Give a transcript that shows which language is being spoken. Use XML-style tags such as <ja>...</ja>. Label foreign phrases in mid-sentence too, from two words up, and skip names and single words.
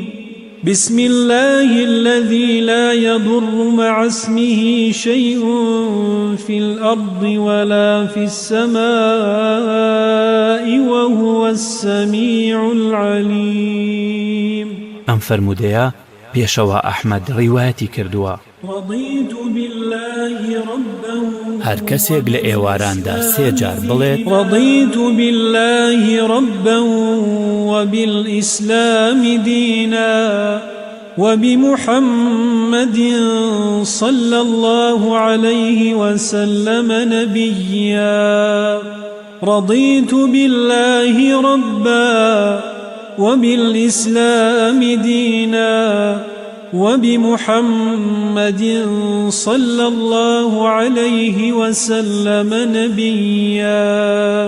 <ar>بسم الله الذي لا يضر مع اسمه شيء في الأرض ولا في السماء وهو السميع العليم.</ar> <ckb>ئەم فەرمودەیە پێشەوە ئەحمەد ڕیوایەتی کردووە.</ckb> <ar>رضيت بالله ربا</ar> <ckb>هەر کەسێک لە ئێواراندا سێجار بڵێت</ckb> <ar>رضيت بالله ربا وبالإسلام دينا وبمحمد صلى الله عليه وسلم نبيا. رضيت بالله ربا وبالإسلام دينا وبمحمد صلى الله عليه وسلم نبيا.</ar>